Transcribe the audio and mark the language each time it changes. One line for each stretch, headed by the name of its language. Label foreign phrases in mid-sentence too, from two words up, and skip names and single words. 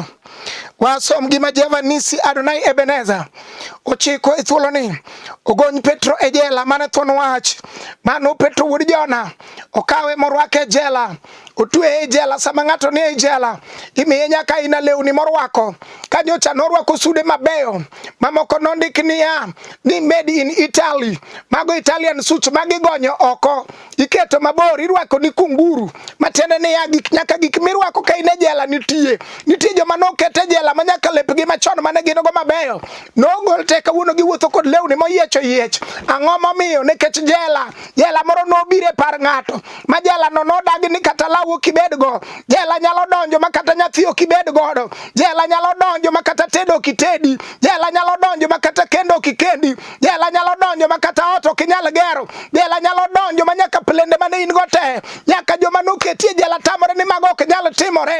Luo (Kenya and Tanzania): Wasom gima Jehova Nisi Adonai Ebenezer ochiko e thuolo ni, ogony Petro e jela mane thuon wach mano Petro wuod Jona, okawe morwake jela, otwe e jela. Sama ng'ato ni e jela imiye nyaka ina lewni morwako, ka nyocha norwako sude mabeyo mamoko nondik niya ni
English: made in Italy,
Luo (Kenya and Tanzania): mago
English: Italian suits
Luo (Kenya and Tanzania): magigonyo oko, iketo mabor, irwako ni kunguru, matiende niya nyaka gik mirwako ka ine jela nitie joma nokete jela ma nyaka lepgi machon mane gin go mabeyo nogol te kawuono giwuotho kod lewni moyiecho yiech. Ang'o momiyo? Nikech jela moro nobire par ng'ato ma jela no nodagi ni kata law ok ibed go, jela nyalo donjo makata nyathi ok ibed godo, jela nyalo donjo makata tedo ok itedi, jela nyalo donjo makata kendo ok ikendi, jela nyalo donjo makata ot ok inyal gero, jela nyalo donjo manyaka plende mane in go te, nyaka joma noketie jela tamore ni mago ok nyal timore.